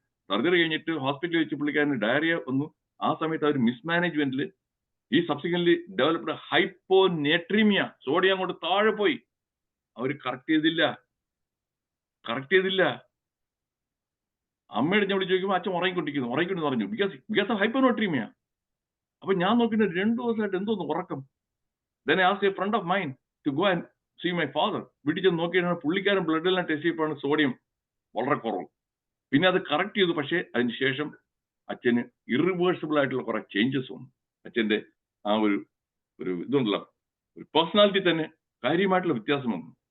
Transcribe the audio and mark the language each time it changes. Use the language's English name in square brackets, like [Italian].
[Malayalam] Surgery കഴിഞ്ഞിട്ട് ഹോസ്പിറ്റലിൽ വെച്ച് പുള്ളിക്കാരന് ഡയറിയ വന്നു. ആ സമയത്ത് അവർ മിസ്മാനേജ്മെന്റിൽ ഈ [English] subsequently developed hyponatremia, [Malayalam] സോഡിയം അങ്ങോട്ട് താഴെ പോയി. അവർ കറക്റ്റ് ചെയ്തില്ല. അമ്മയുടെ ഞാൻ വിളിച്ച് ചോദിക്കുമ്പോൾ അച്ഛൻ ഉറങ്ങിക്കൊണ്ടിരിക്കുന്നു പറഞ്ഞു, [English] Because of hyponatremia. [Malayalam] അപ്പൊ ഞാൻ നോക്കിയിട്ട് 2 ദിവസമായിട്ട് എന്തോന്ന് ഉറക്കം. [English] Then I asked a friend of mine to go and see my father. [Malayalam] വീട്ടിൽ ചെന്ന് നോക്കിയാണ് പുള്ളിക്കാരൻ ബ്ലഡ് എല്ലാം ടെസ്റ്റ് ചെയ്യപ്പോഴാണ് സോഡിയം വളരെ കുറവ്. പിന്നെ അത് കറക്റ്റ് ചെയ്തു. പക്ഷേ അതിന് ശേഷം അച്ഛന് ഇറിവേഴ്സിബിൾ ആയിട്ടുള്ള കുറെ ചേഞ്ചസ് വന്നു. അച്ഛന്റെ ആ ഒരു ഇതുണ്ടല്ലോ, ഒരു പേഴ്സണാലിറ്റി തന്നെ കാര്യമായിട്ടുള്ള വ്യത്യാസം വന്നു.